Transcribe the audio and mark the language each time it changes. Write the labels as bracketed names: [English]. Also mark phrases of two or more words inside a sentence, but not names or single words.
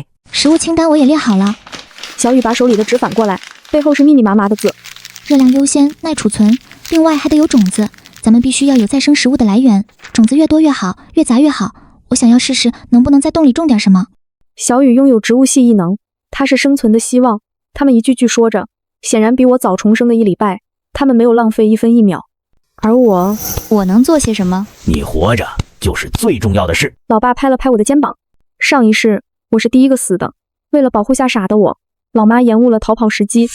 [Chinese] 食物清單我也列好了。小雨把手裡的紙反過來，背後是密密麻麻的字： 熱量優先，耐儲存，另外還得有種子。咱們必須要有再生食物的來源，種子越多越好，越雜越好。我想要試試能不能在洞裡種點什麼。小雨擁有植物系異能，它是生存的希望。他們一句句說着，顯然比我早重生的1禮拜。他們沒有浪費1分1秒。而我能做些什麼？你活着就是最重要的事。老爸拍了拍我的肩膀。上一世我是第一個死的，為了保護嚇傻的我，老媽延誤了逃跑時機。